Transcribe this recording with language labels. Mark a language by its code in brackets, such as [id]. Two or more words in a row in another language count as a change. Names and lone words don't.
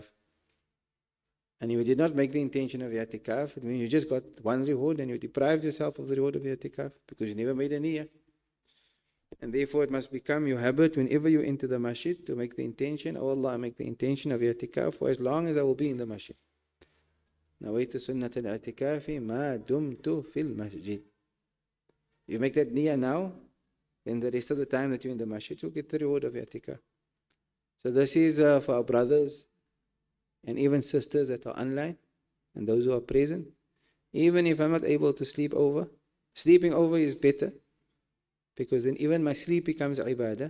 [en] And if you did not make the intention of i'tikaf, it means you just got one reward and you deprived yourself of the reward of i'tikaf because you never made a niyyah. And therefore it must become your habit whenever you enter the masjid to make the intention, oh Allah, I make the intention of i'tikaf for as long as I will be in the masjid. [ar] نويت سنة الاعتكاف ما دمت في المسجد. [en] You make that niyyah now, then the rest of the time that you're in the masjid, you'll get the reward of i'tikaf. So this is for our brothers and even sisters that are online and those who are present. Even if I'm not able to sleep over, sleeping over is better, because then even my sleep becomes ibadah.